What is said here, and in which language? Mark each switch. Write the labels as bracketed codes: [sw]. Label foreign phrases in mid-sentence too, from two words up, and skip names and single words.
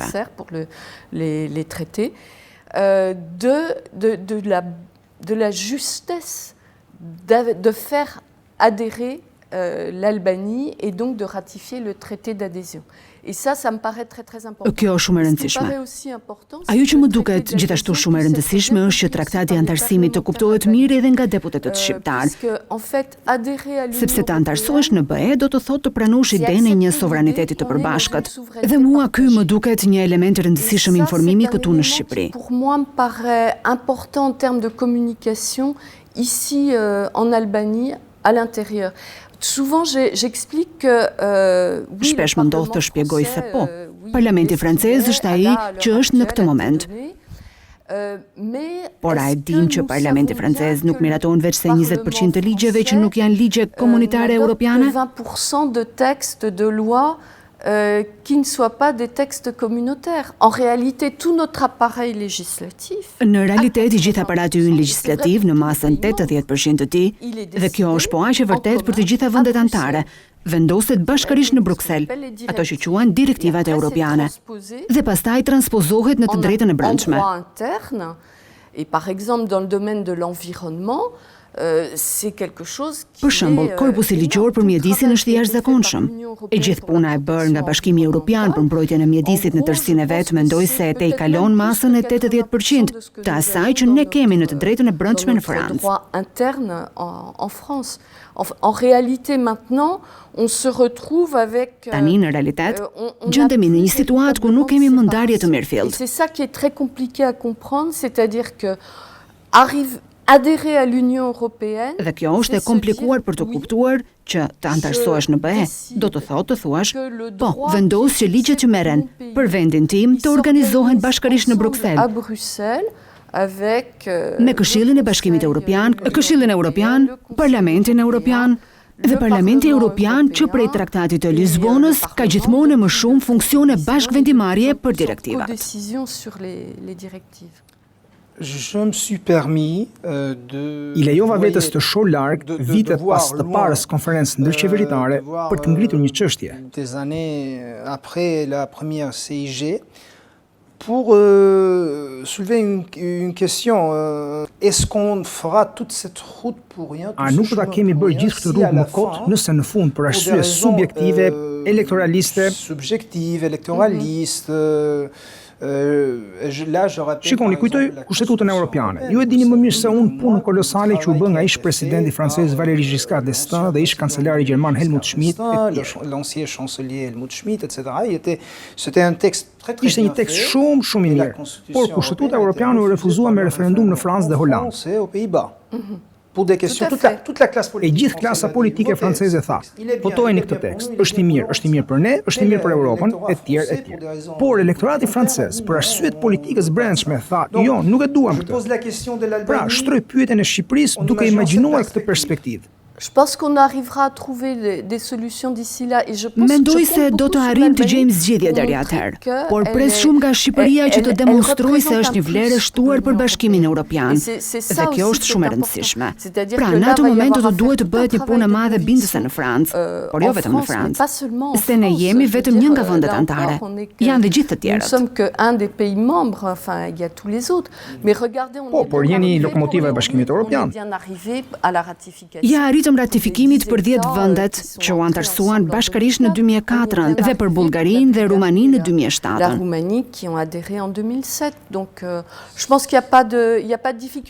[fr] Nécessaire pour les traités, de la justesse de faire adhérer l'Albanie et donc de ratifier le traité d'adhésion. Et ça me paraît très important. [sq] Kjo është shumë e rëndësishme. Ajo që më duket gjithashtu shumë e rëndësishme është që traktati i antarësimit të kuptohet mirë edhe nga deputetët shqiptar. Sepse të antarësohesh në BE do të thotë të pranosh idenë e një sovraniteti të përbashkët. Dhe mua ky më duket një element i rëndësishëm informimi këtu në Shqipëri. [fr] Pour moi me paraît important en termes de communication ici en Albanie à l'intérieur. Souvent j'explique que [sq] Shpesh më ndodh të shpjegoj se po. Parlamenti francez është ai që është në këtë moment. Por a e dim që Parlamenti francez nuk miraton veç se 20% të ligjeve që nuk janë ligje komunitare europiane? [fr] 20% de textes de loi qui ne soient pas des textes communautaires. En réalité, tout notre appareil législatif... [sq] Në realitet, i gjithë aparati ynë legislativ në masën 80% të tij, dhe kjo është po aq e vërtet për të gjitha vendet anëtare, vendoset bashkërisht në Bruksel, ato që quhen direktivat europiane, dhe pastaj transpozohet në të drejtën e brendshme. [fr] Et par exemple, dans le domaine de l'environnement, c'est quelque chose qui [sq] Për shembull, korpusi ligjor për mjedisin është i jashtëzakonshëm. E gjithë puna e bërë nga Bashkimi Evropian për mbrojtjen e mjedisit në tërësinë e vet mendoj se e tej kalon masën e 80% të asaj që ne kemi në të drejtën e brendshme në Francë. [fr] Droit interne en France. En réalité maintenant, on se retrouve avec [sq] Tani në realitet gjendemi në një situatë ku nuk kemi më ndarje të mirëfillt. [fr] C'est ça qui est très compliqué à comprendre, c'est-à-dire que adhérer à l'Union européenne. [sq] Dhe kjo është e komplikuar për të kuptuar që të antarësohesh në BE, do të thotë të thuash, po, vendos që ligjet që merren për vendin tim të organizohen bashkërisht në Bruksel. Me Këshillin e Bashkimit Evropian, Këshillin Evropian, Parlamentin Evropian dhe Parlamenti Evropian që prej traktatit të Lisbonës ka gjithmonë më shumë funksione bashkëvendimarrje për direktiva. [fr] Je me suis permis [sq] I lejova vetes të shoh larg vitet pas të parës konferencë ndërqeveritare për të ngritur një çështje. [fr] Des années après la première CIG pour soulever une question. Est-ce qu'on fera toute cette route pour rien? [sq] A nuk do ta kemi bërë gjithë këtë rrugë më kot nëse në fund për arsye subjektive, elektoraliste, Shikoni, kujtoj Kushtetutën Evropiane. Ju e dini më mirë se unë punën kolosale që u bë nga ish presidenti francez Valéry Giscard d'Estaing dhe ish kancelari gjerman Helmut Schmidt, [fr] l'ancien chancelier Helmut Schmidt, etc. C'était un texte [sq] Ishte një tekst shumë i mirë, por Kushtetuta Evropiane u refuzua me referendum në Francë dhe Holandë. E gjithë klasa politike franceze tha, votojeni këtë tekst, është i mirë për ne, është i mirë për Europën, e tjerë. Por elektorati francez, për arsyet politikës brendshme, tha, jo, nuk e duam këtë. Pra, shtroi pyetjen e Shqipërisë duke imagjinuar këtë perspektivë. [fr] Je pense qu'on arrivera à trouver des solutions d'ici là et je pense [sq] Mendoj se do të arrijmë të gjejmë zgjedhje deri atëherë, por pres shumë nga Shqipëria që të demonstrojë se është një vlerë e shtuar për Bashkimin Evropian. Dhe kjo është shumë e rëndësishme. Pra, në atë moment do të duhet të bëhet një punë e madhe bindëse në Francë, por jo vetëm në Francë. Se ne jemi vetëm një nga vendet anëtare. Janë dhe gjithë të tjerët. [fr] Nous sommes que un des pays membres, enfin, il y a tous les autres. Mais regardez, on [sq] por jeni lokomotiva e Bashkimit Evropian. [fr] bien arrivé à la ratification. [sq] Ratifikimit për 10 vendet që u antarësuan bashkërisht në 2004 dhe për Bullgarinë dhe Rumaninë në 2007. [fr] La Roumanie qui ont adhéré en 2007. Donc je pense qu'il y a pas de difficulté.